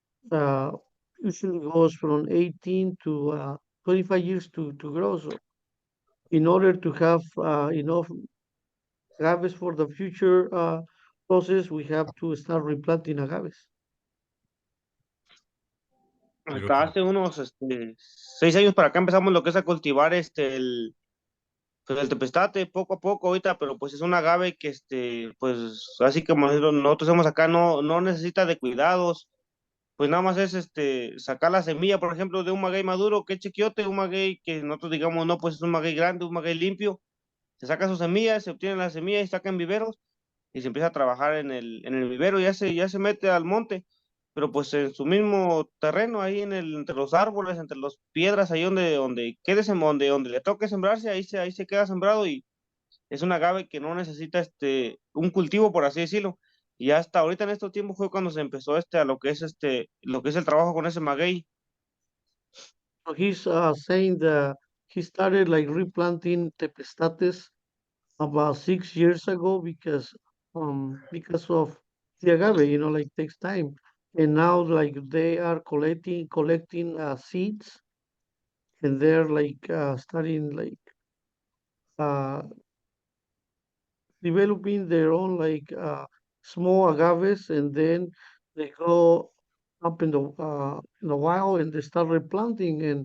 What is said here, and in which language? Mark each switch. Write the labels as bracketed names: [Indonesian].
[English] Uh, Usually goes from 18 to 25 years to grow. So in order to have enough agaves for the future process, we have to start replanting agaves. [Spanish] Hasta [English] Beautiful. [Spanish] hace unos 6 años para acá empezamos lo que es a cultivar pues el tepestate poco a poco ahorita, pero pues es un agave que pues así como nosotros hacemos acá, no necesita de cuidados, pues nada más es sacar la semilla, por ejemplo, de un maguey maduro, que es chiquiote, un maguey que nosotros digamos, no, pues es un maguey grande, un maguey limpio, se saca sus semillas, se obtiene las semillas y se sacan viveros y se empieza a trabajar en el vivero, ya se mete al monte, pero pues en su mismo terreno, ahí entre los árboles, entre las piedras, ahí donde quede, donde le toque sembrarse, ahí se queda sembrado y es un agave que no necesita un cultivo, por así decirlo. Y hasta ahorita en estos tiempos fue cuando se empezó a lo que es el trabajo con ese maguey. [English] So he's saying that he started like replanting tepestates about 6 years ago because of the agave, like takes time. And now like they are collecting seeds, and they're like starting like uh developing their own like small agaves, and then they go up in the wild and they start replanting.